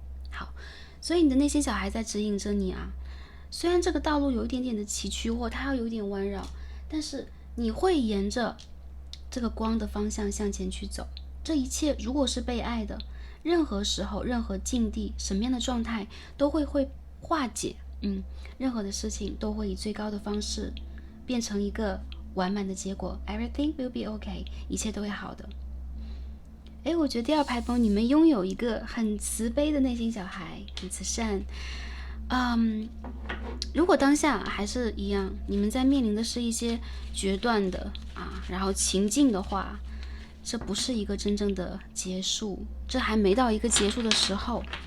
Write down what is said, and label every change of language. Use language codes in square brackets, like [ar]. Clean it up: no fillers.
[zh] 好，所以你的内心小孩在指引着你啊。虽然这个道路有一点点的崎岖，或它要有点弯绕，但是你会沿着这个光的方向向前去走。这一切如果是被爱的，任何时候、任何境地、什么样的状态都会化解。任何的事情都会以最高的方式变成一个完满的结果。 [en] Everything will be okay， [zh] 一切都会好的。我觉得第二排朋友你们拥有一个很慈悲的内心小孩，很慈善。如果当下还是一样，你们在面临的是一些决断的然后情境的话，这不是一个真正的结束，这还没到一个结束的时候。